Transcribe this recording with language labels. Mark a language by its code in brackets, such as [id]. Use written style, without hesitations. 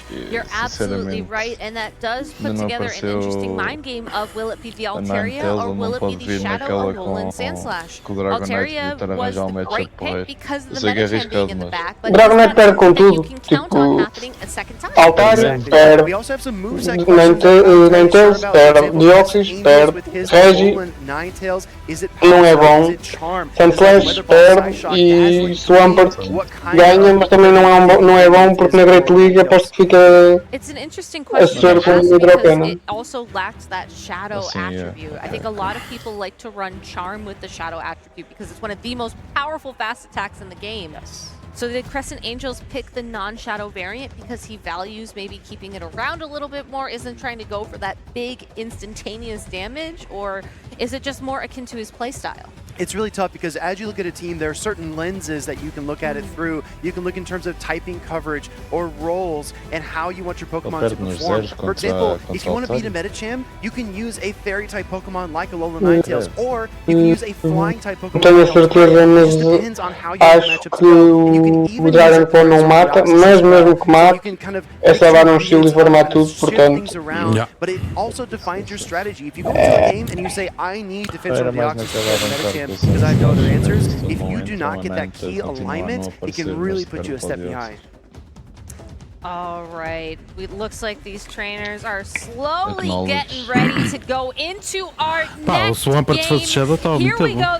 [en] You're absolutely right, and that does put together an interesting mind game of will it be the Altaria or will it be the Shadow or Alolan Sandslash? Altaria was the great pick because of the Metachamp being in the back, but [pt] Dragonite perde com tudo. Tipo, Altaria perde, Ninetales perde, Deoxys perde, Regi não é bom, Sandslash perde e Swampert ganha, mas também não é bom porque na Great League aposto que fica a sofrer com o Hidrocana. [en] It also lacks that Shadow attribute. I think a lot of people like to run Charm with the Shadow attribute because it's one of the most powerful fast attacks in the game. So did Crescent Angels pick the non-Shadow variant because he values maybe keeping it around a little bit more, isn't trying to go for that big instantaneous damage, or is it just more akin to his playstyle? It's really tough because as you look at a team, there are certain lenses that you can look at it through. You can look in terms of typing coverage or roles and how you want your Pokemon to perform. For example, if you want to beat a Metachamp, you can use a Fairy-type Pokemon like Alolan Ninetales, or you can use a Flying-type Pokemon like Altaria. It just depends on how your matchups go. And you can even use [pt] Dragon não mata, mas mesmo que mate, é só dar shield e formar tudo, portanto. [en] But it also defines your strategy. If you go into a game and you say, I need defense from the Metachamp because I have no other answers, if you do not get that key alignment, it can really put you a step behind. All right, it looks like these trainers are slowly getting ready to go into our next game. Here we go.